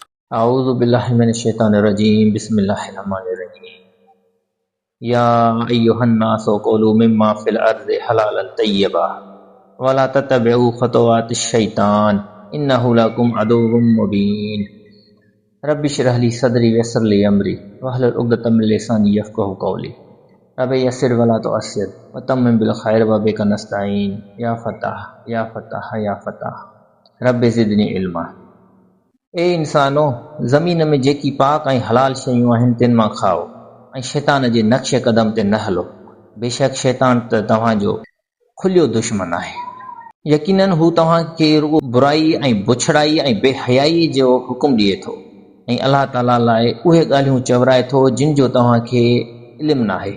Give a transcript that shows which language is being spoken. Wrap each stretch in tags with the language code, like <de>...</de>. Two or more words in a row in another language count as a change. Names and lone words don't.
<ar>أعوذ بالله من الشيطان الرجيم بسم الله الرحمن الرحيم يا أيها الناس كلوا مما في الأرض حلالا طيبا ولا تتبعوا خطوات الشيطان إنه لكم عدو مبين رب اشرح لي صدري ويسر لي أمري واحلل عقدة من لساني يفقهوا قولي رب يسر ولا تعسر وتمم بالخير وبك نستعين يا فتاح يا فتاح يا فتاح رب زدني علما.</ar> <sd>ए इंसानो, ज़मीन में जेकी पाक ऐं हलाल शयूं आहिनि तिन मां खाओ ऐं शैतान जे नक्श कदम ते न हलो। बेशक शैतान त तव्हांजो खुलियो दुश्मन आहे। यकीनन हू तव्हांखे रुॻो बुराई ऐं बुछड़ाई ऐं बेहयाई जो हुकुम ॾिए थो ऐं अलाह ताला लाइ उहे ॻाल्हियूं चवराए थो जिन जो तव्हांखे इल्मु नाहे।</sd>